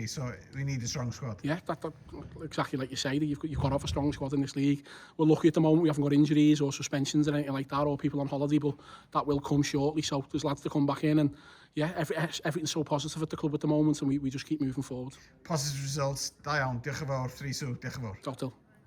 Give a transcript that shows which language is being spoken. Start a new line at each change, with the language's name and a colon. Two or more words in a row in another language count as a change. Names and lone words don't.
English: So we need a strong squad. Yeah, that exactly like you say. You've got to have a strong squad in this league. We're lucky at the moment we haven't got injuries or suspensions or anything like that, or people on holiday, but that will come shortly. So there's lads to come back in, and yeah, everything's so positive at the club at the moment, and we just keep moving forward. Positive results.
Welsh: Da iawn. Diolch yn fawr. 3-2. Diolch yn fawr. Diolch.